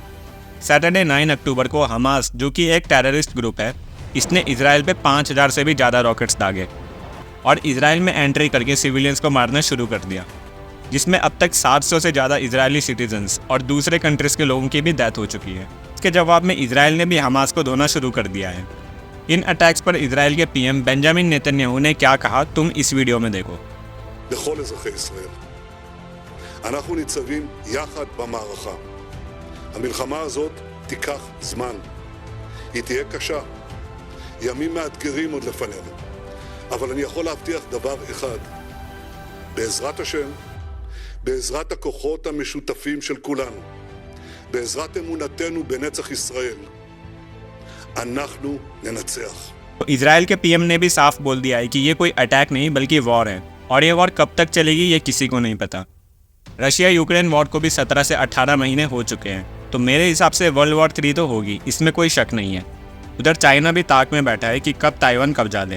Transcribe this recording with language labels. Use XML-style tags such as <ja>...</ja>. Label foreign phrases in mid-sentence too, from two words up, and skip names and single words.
<hi>सैटरडे 9 अक्टूबर को हमास, जो कि एक</hi> <en>terrorist group</en> <hi>है, इसने इजराइल पे 5000 से भी ज़्यादा रॉकेट्स दागे और इजराइल में एंट्री करके सिविलियंस को मारना शुरू कर दिया, जिसमें अब तक 700 से ज़्यादा इजरायली सिटीजन्स और दूसरे कंट्रीज़ के लोगों की भी डेथ हो चुकी है। इसके जवाब में इजराइल ने भी हमास को धोना शुरू कर दिया है। इन अटैक्स पर इजराइल के पीएम बेंजामिन नेतन्याहू ने क्या कहा, तुम इस वीडियो में देखो।</hi> <he>לכל אזרחי ישראל, אנחנו ניצבים יחד במערכה. המלחמה הזאת תיקח זמן. היא תהיה קשה. ימים מאתגרים עוד לפנינו. אבל אני יכול להבטיח דבר אחד. בעזרת השם, בעזרת הכוחות המשותפים של כולנו, בעזרת אמונתנו בנצח ישראל, אנחנו ננצח.</he> <hi>इजराइल के पीएम ने भी साफ बोल दिया है कि ये कोई अटैक नहीं बल्कि वॉर है, और ये वॉर कब तक चलेगी ये किसी को नहीं पता। रशिया यूक्रेन वॉर को भी 17 से 18 महीने हो चुके हैं, तो मेरे हिसाब से वर्ल्ड वॉर 3 तो होगी, इसमें कोई शक नहीं है। उधर चाइना भी ताक में बैठा है कि कब ताइवान कब्जा ले।</hi>